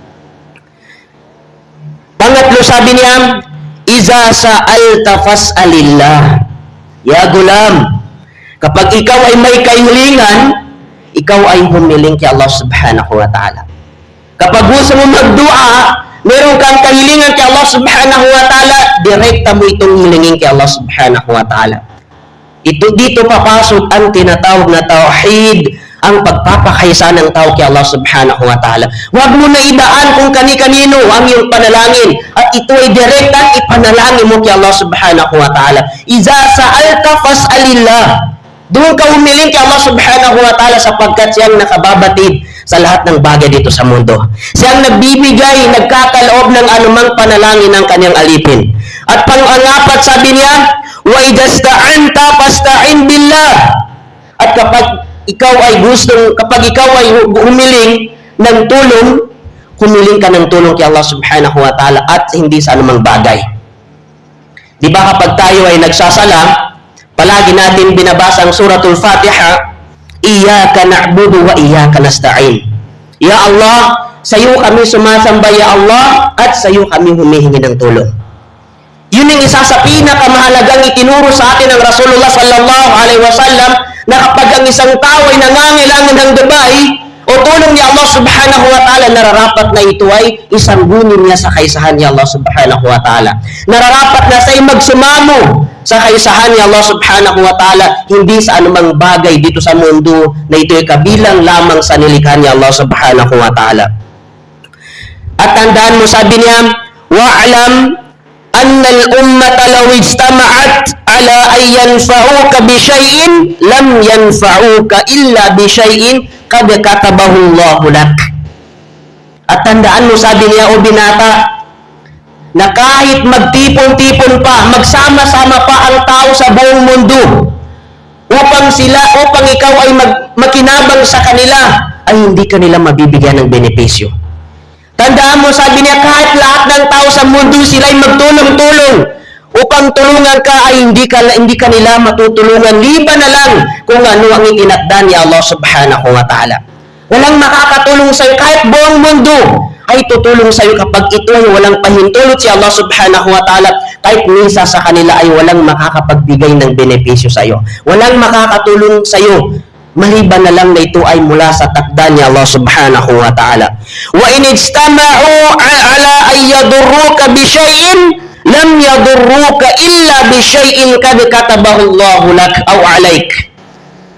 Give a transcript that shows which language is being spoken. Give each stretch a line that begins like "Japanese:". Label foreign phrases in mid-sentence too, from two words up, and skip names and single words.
Filipino: Pangatlo, sabi niya,
Arabic: إذا سألت فاسأل الله. يا غلام,
Filipino: kapag ikaw ay may kahilingan, ikaw ay humiling kay Allah
Arabic: سبحانه وتعالى.
Filipino: Kapag gusto mo magdua, meron kang kahilingan kay Allah
Arabic: سبحانه وتعالى,
Filipino: direkta mo itong hilingin kay Allah
Arabic: سبحانه وتعالى.
Filipino: Dito papasok ang tinatawag na tauhid, ang pagpapakaisa ng tao kay Allah
Arabic: سبحانه وتعالى.
Filipino: Huwag mo na idaan kung kani-kanino ang iyong panalangin, at ito ay direktang ipanalangin mo kay Allah
Arabic: سبحانه وتعالى. إذا سألت فاسأل الله.
Filipino: Doon ka humiling kay Allah
Arabic: سبحانه وتعالى
Filipino: sapagkat siyang nakababatid sa lahat ng bagay dito sa mundo. Siyang nagbibigay, nagkakaloob ng anumang panalangin ng kanyang alipin. At pang-apat, sabi niya,
Arabic: وإذا استعنت فاستعن بالله.
Filipino: At kapag ikaw ay humiling ng tulong, humiling ka ng tulong kay Allah
Arabic: سبحانه وتعالى
Filipino: at hindi sa anumang bagay. Di ba kapag tayo ay nagsasala, palagi natin binabasa ang suratul Fatiha,
Arabic: إياك نعبد وإياك نستعين. يا الله,
Filipino: sa iyo kami sumasamba,
Arabic: يا الله,
Filipino: at sa iyo kami humihingi ng tulong. Yun ang isa sa pinakamahalagang itinuro sa atin ng Rasulullah
Arabic: صلى الله عليه وسلم,
Filipino: na kapag ang isang tao ay nangangailangan ng gabay o tulong ni Allah
Arabic: سبحانه وتعالى,
Filipino: nararapat na ito ay isang gunin niya sa kaisahan ni Allah
Arabic: سبحانه وتعالى.
Filipino: Nararapat na sa'yo magsumamo sa kaisahan ni Allah
Arabic: سبحانه وتعالى,
Filipino: hindi sa anumang bagay dito sa mundo na ito ay kabilang lamang sa nilikha ni Allah
Arabic: سبحانه وتعالى.
Filipino: At tandaan mo, sabi niya,
Arabic: wa'alam أن الأمة لو اجتمعت على أن ينفعوك بشيء لم ينفعوك إلا بشيء قد كتبه الله لك.
Filipino: At tandaan mo, sabi niya, o binata, na kahit magtipon-tipon pa, magsama-sama pa ang tao sa buong mundo upang ikaw ay makinabang sa kanila, ay hindi kanila mabibigyan ng benepisyo. Tandaan mo, sabi niya, kahit lahat ng tao sa mundo sila'y magtulong-tulong upang tulungan ka, ay hindi kanila matutulungan, liban na lang kung ano ang itinakda ni Allah
Arabic: سبحانه وتعالى.
Filipino: Walang makakatulong sa iyo, kahit buong mundo ay tutulong sa iyo kapag ito ay walang pahintulot si Allah
Arabic: سبحانه وتعالى,
Filipino: kahit minsan sa kanila ay walang makakapagbigay ng benepisyo sa iyo. Walang makakatulong sa iyo, maliban na lang na ito ay mula sa takda ni Allah
Arabic: سبحانه وتعالى. وإن اجتمعوا على أن يضروك بشيء لم يضروك إلا بشيء قد كتبه الله لك أو عليك.